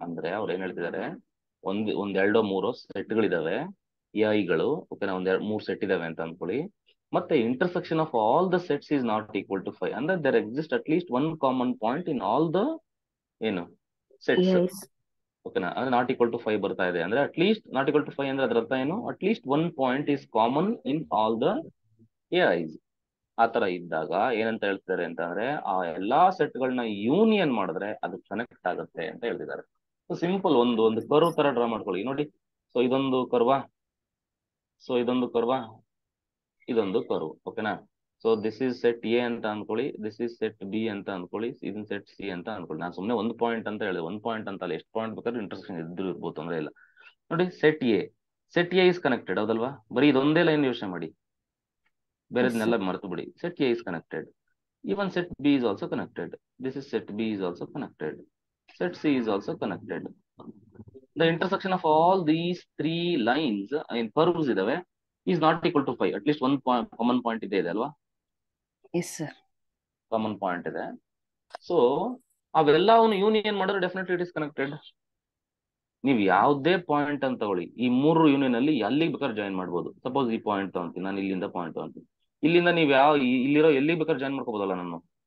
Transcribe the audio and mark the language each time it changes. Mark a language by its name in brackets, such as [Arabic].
[Kannada] ಅಂದ್ರೆ ಅವ್ರು ಏನ್ ಹೇಳ್ತಿದ್ದಾರೆ, ಒಂದೆರಡೋ ಮೂರೋ ಸೆಟ್ಗಳಿದಾವೆ AIಗಳು, ಓಕೆನಾ, ಮೂರು ಸೆಟ್ ಇದಾವೆ ಅಂತ ಅನ್ಕೊಳ್ಳಿ. [English] ಮತ್ತೆ intersection of all the sets is not equal to 5, ಅಂದ್ರೆ there exists at least one common point in all the ಏನು sets. Yes. [Kannada] ಓಕೆನಾ, ಅಂದ್ರೆ ನಾಟ್ ಈಕ್ವಲ್ ಟು 5 ಬರ್ತಾ ಇದೆ ಅಂದ್ರೆ ಅಟ್ಲೀಸ್ಟ್ ನಾಟ್ ಈಕ್ವಲ್ ಟು 5 ಅಂದ್ರೆ ಅದ್ರ ಅರ್ಥ ಏನು, [English] At least one point is common in all the AIs. [Kannada] ಆ ತರ ಇದ್ದಾಗ ಏನಂತ ಹೇಳ್ತಾರೆ ಅಂತಂದ್ರೆ ಆ ಎಲ್ಲಾ ಸೆಟ್ಗಳನ್ನ ಯೂನಿಯನ್ ಮಾಡಿದ್ರೆ ಅದು ಕನೆಕ್ಟ್ ಆಗುತ್ತೆ ಅಂತ ಹೇಳ್ತಿದ್ದಾರೆ. ಸಿಂಪಲ್ ಒಂದು ಕರ್ವ್ ತರ ಡ್ರಾ ಮಾಡ್ಕೊಳ್ಳಿ ನೋಡಿ. ಸೊ ಇದೊಂದು ಕರ್ವಾ, ಸೊ ಇದೊಂದು ಕರ್ವಾ, ಇದೊಂದು ಕರ್ವ್, ಓಕೆನಾ. So this is set A ಅಂತ ಅನ್ಕೊಳ್ಳಿ, ದಿಸ್ ಇಸ್ ಸೆಟ್ ಬಿ ಅಂತ ಅನ್ಕೊಳ್ಳಿ, ಇದನ್ ಸೆಟ್ ಸಿ ಅಂತ ಅನ್ಕೊಳ್ಳಿ. ನಾನು ಸುಮ್ಮನೆ ಒಂದು ಪಾಯಿಂಟ್ ಅಂತ ಹೇಳಿದೆ, ಒಂದು ಪಾಯಿಂಟ್ ಅಂತ ಅಲ್ಲ, ಎಷ್ಟು ಪಾಯಿಂಟ್ ಬೇಕಾದ್ರೂ ಇಂಟರ್ಸೆಕ್ಷನ್ ಇದ್ರೂ ಇರ್ಬೋದು, ತೊಂದರೆ ಇಲ್ಲ. ನೋಡಿ [English] set A is connected, [Kannada] ಹೌದಲ್ವಾ? ಬರೀ ಇದೊಂದೇ ಲೈನ್ ಯೋಚನೆ ಮಾಡಿ, ಬೇರೆದನ್ನೆಲ್ಲ ಮರೆತು ಬಿಡಿ. [English] Set A is connected, even set B is also connected, this is set B is also connected, set C is also connected. The intersection of all these three lines in curves idave is not equal to 5, at least one point, common point [Kannada] ಇದೆ ಅಲ್ವಾ? [English] Yes, sir. [Kannada] Common point ಇದೆ. So ಅವೆಲ್ಲವನ್ನು union ಮಾಡಿದ್ರೆ definitely [English] It is connected. [Kannada] ನೀವು ಯಾವುದೇ point ಅಂತ ತಗೊಳ್ಳಿ, ಈ ಮೂರು ಯೂನಿಯನ್ ಅಲ್ಲಿ ಎಲ್ಲಿಗೆ ಬೇಕಾದ್ರೆ ಜಾಯಿನ್ ಮಾಡ್ಬೋದು. ಸಪೋಸ್ ಈ ಪಾಯಿಂಟ್ ತಗೊಂತೀನಿ ನಾನು, ಇಲ್ಲಿಂದ ಪಾಯಿಂಟ್ ತಗೊಂತೀನಿ, ಇಲ್ಲಿಂದ ನೀವು ಇಲ್ಲಿರೋ ಎಲ್ಲಿಗೆ ಬೇಕಾದ್ರೆ ಜಾಯಿನ್ ಮಾಡ್ಕೋಬೋದಲ್ಲ ನಾನು.